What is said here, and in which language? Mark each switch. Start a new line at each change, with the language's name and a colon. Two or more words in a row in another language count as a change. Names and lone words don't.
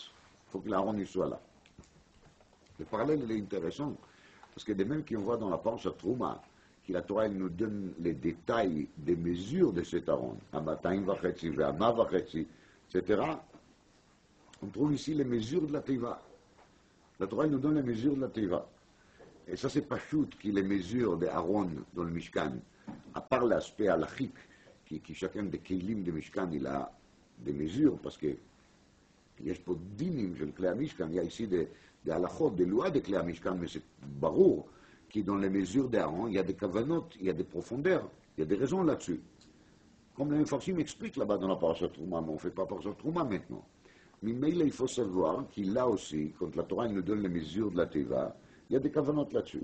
French: Il faut que l'Aaron soit là. Le parallèle il est intéressant, parce que de même qu'on voit dans la Parsha Trouma, que la Torah elle nous donne les détails des mesures de cet Aaron,
Hebrew: אמתיים וחצי, ואמה וחצי,
French: etc., on trouve ici les mesures de la Teiva. La Torah elle nous donne les mesures de la Teiva. Et ça, c'est pas chute qui les mesures d'Aaron dans le Mishkan, à part l'aspect halachique, qui chacun des Keilim de Mishkan, il a des mesures, parce que
Hebrew: יש פה דינים של כלי המשכן,
French: il y a ici des halachot, des lois de
Hebrew: כלי המשכן,
French: mais c'est ברור, qui dans les mesures d'Aaron, il y a des kavanot, il y a des profondeurs, il y a des raisons là-dessus. Comme les Mefarshim expliquent là-bas dans la parashat Trouma, mais on ne fait pas parashat Trouma maintenant. Mais il faut savoir qu'il là aussi, quand la Torah nous donne les mesures de la Teva, il y a des kavanot là-dessus.